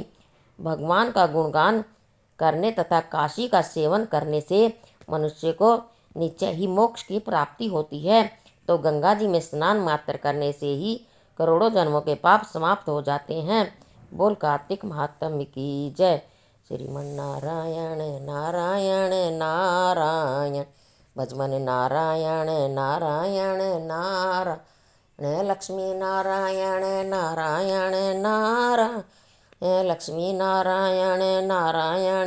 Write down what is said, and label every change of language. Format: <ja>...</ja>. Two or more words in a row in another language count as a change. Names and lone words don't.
<hi>भगवान का गुणगान करने तथा काशी का सेवन करने से मनुष्य को निश्चय ही मोक्ष की प्राप्ति होती है। तो गंगा जी में स्नान मात्र करने से ही करोड़ों जन्मों के पाप समाप्त हो जाते हैं। बोल कार्तिक महात्म्य की जय।</hi> <sa>श्रीमन्नारायण नारायण नारायण भजमन नारायण नारायण नारायण लक्ष्मी नारायण नारायण नारायण लक्ष्मी नारायण नारायण</sa>